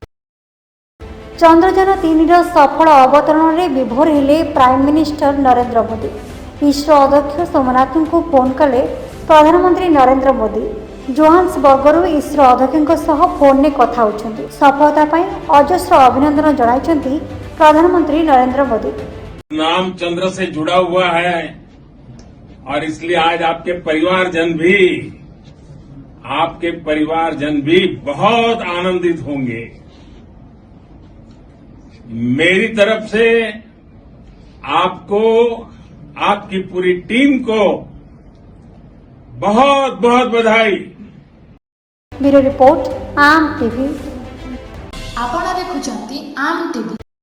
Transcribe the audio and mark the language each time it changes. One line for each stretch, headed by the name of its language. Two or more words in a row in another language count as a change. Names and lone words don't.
Odia: ଚନ୍ଦ୍ରଯାନ 3ର ସଫଳ ଅବତରଣରେ ବିଭୋର ହେଲେ
English: prime minister
Odia: ନରେନ୍ଦ୍ର ମୋଦି। ଇସ୍ରୋ ଅଧ୍ୟକ୍ଷ ସୋମନାଥଙ୍କୁ ଫୋନ୍ କଲେ ପ୍ରଧାନମନ୍ତ୍ରୀ ନରେନ୍ଦ୍ର ମୋଦି। ଜୋହାନ୍ସବର୍ଗରୁ ଇସ୍ରୋ ଅଧ୍ୟକ୍ଷଙ୍କ ସହ ଫୋନ୍ରେ କଥା ହେଉଛନ୍ତି। ସଫଳତା ପାଇଁ ଅଜସ୍ର ଅଭିନନ୍ଦନ ଜଣାଇଛନ୍ତି ପ୍ରଧାନମନ୍ତ୍ରୀ ନରେନ୍ଦ୍ର ମୋଦି।
Hindi: नाम चंद्र से जुड़ा हुआ है और इसलिए आज आपके परिवारजन भी बहुत आनंदित होंगे। मेरी तरफ से आपको, आपकी पूरी टीम को बहुत बहुत बधाई।
English: bureau report
Hindi: आम टीवी।
Odia: ଆପଣ ଦେଖୁଛନ୍ତି ଆମ୍ ଟିଭି।